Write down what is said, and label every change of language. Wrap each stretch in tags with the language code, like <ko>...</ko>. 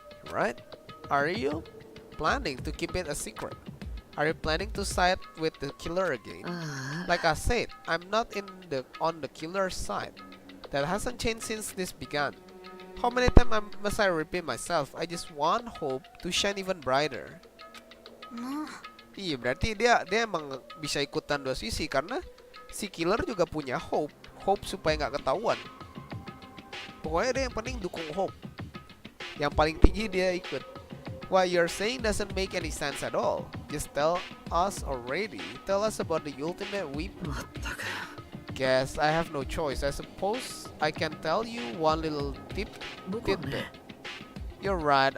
<en>Right? Are you planning to keep it a secret? Are you planning to side with the killer again? あ Like I said, I'm not on the killer's side. That hasn't changed since this began. How many times must I repeat myself? I just want hope to shine even brighter. えまあ</en> <id>Iya, berarti dia emang bisa ikutan dua sisi karena si killer juga punya hope supaya nggak ketahuan. Pokoknya dia yang penting dukung hope. Yang paling tinggi dia ikut.</id> <en>What you're saying doesn't make any sense at all. Just tell us already. Tell us about the ultimate weapon.</en> <ja>まったく。</ja> <en>Guess I have no choice. I suppose I can tell you one little tip.</en> <ja>僕はね。</ja> <en>You're right.</en>